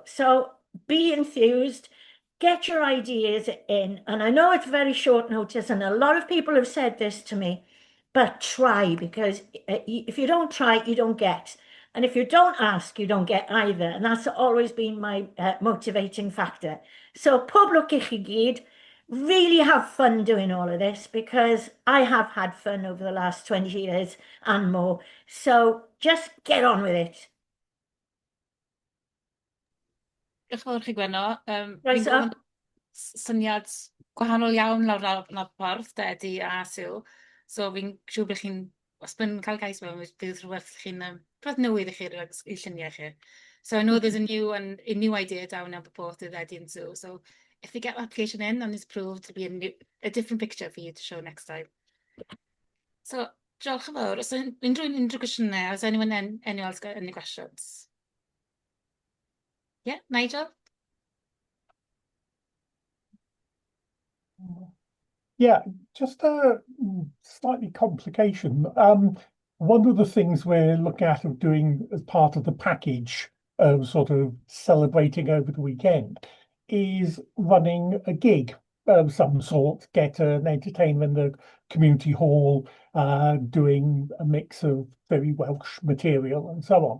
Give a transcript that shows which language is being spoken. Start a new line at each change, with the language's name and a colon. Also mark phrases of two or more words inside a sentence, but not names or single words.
English: So be enthused, get your ideas in. And I know it's very short notice, and a lot of people have said this to me, but try, because if you don't try, you don't get. And if you don't ask, you don't get either. And that's always been my motivating factor.
Welsh: So pob lwc I chi gyd.
English: Really have fun doing all of this, because I have had fun over the last 20 years and more. So just get on with it.
Welsh: Diolch yn fawr chi Gwenno.
English: Right, so.
Welsh: Syniad gwahanol iawn lawr ffordd, Dedi a Sue. So fi'n siŵr bod chi'n, os bydd cael gais mewn, bydd rhywbeth chi'n rhywbeth newydd i chi i lluniau chi.
English: So I know there's a new idea down now proposed with Eddie and Sue. So if they get the application in, then it's proved to be a different picture for you to show next time.
Welsh: So diolch yn fawr. Os unrhyw cwestiynau,
English: has anyone else got any questions? Yeah, Nigel? Yeah, just a slightly complication. One of the things we're looking at of doing as part of the package of sort of celebrating over the weekend is running a gig of some sort, get an entertainment community hall, doing a mix of very Welsh material and so on.